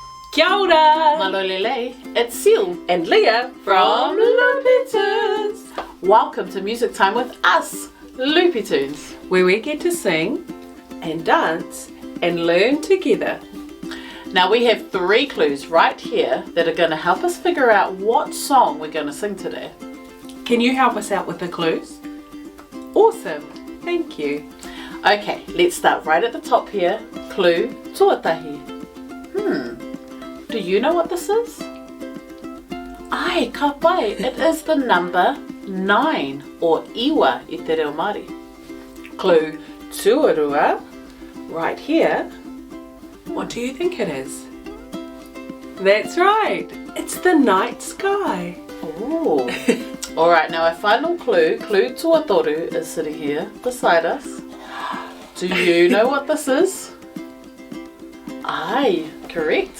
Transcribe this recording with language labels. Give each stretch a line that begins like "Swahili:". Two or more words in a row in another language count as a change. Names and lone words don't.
Māori: Kia ora!
Tongan: Malolele,
English: it's Seal And Leah from Loopy Tunes. Welcome to Music Time with us, Loopy Tunes, where we get to sing and dance and learn together. Now we have 3 clues right here that are going to help us figure out what song we're going to sing today. Can you help us out with the clues? Awesome! Thank you. Okay, let's start right at the top here. Clue tuatahi. Do you know what this is?
Māori: Ai, ka pai,
English: it is the number 9 or
Māori: iwa i te reo Māori.
English: Clue tuarua, right here. What do you think it is? That's right! It's the night sky. Ooh. Alright, now our final clue, clue tuatoru, is sitting here beside us. Do you know what this is? Aye, correct.